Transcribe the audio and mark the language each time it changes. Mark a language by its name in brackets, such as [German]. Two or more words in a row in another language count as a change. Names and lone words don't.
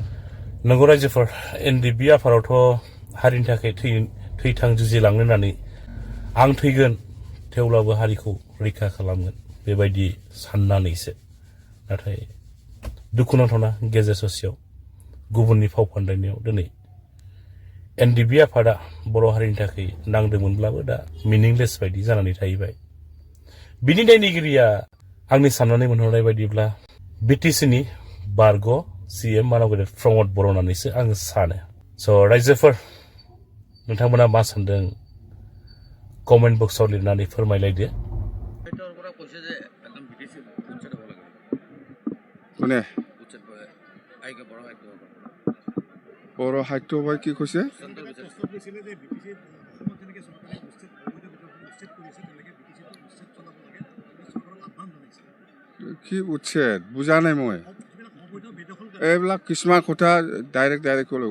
[Bodo] नंगौ रायजोफोर एनडिएफबि आफादावथ' हारिनि थाखाय थैथां जुजिलांनो होननानै आं थैगोन थेवब्लाबो हारिखौ रैखा खालामगोन बेबायदि साननानैसो नाथाय दुखुनांथावना गेजेर ससेयाव गुबुननि फाव फान्दायनायाव दिनै एनडिएफबि आफादा बर' हारिनि थाखाय नांदोंमोनब्लाबो दा मिनिंलेस बायदि जानानै थाहैबाय बिनि दायनिगिरिया आंनि साननानै मोनहरनाय बायदिब्ला बिटिसिनि बारग' CM मानव गेदेर प्रमद बर' होननानैसो आङो सानो स' रायजोफोर नोंथांमोना मा सानदों [English] comment boxআव [Bodo] लिरनानै फोरमायलायदो। [Assamese] কোনে বড় সাহিত্য সভাই কি কৈছে? কি উচ্ছেদ বুজা নাই মই এইবিলাক কিছুমান কথা ডাইৰেক্ট ক'লো।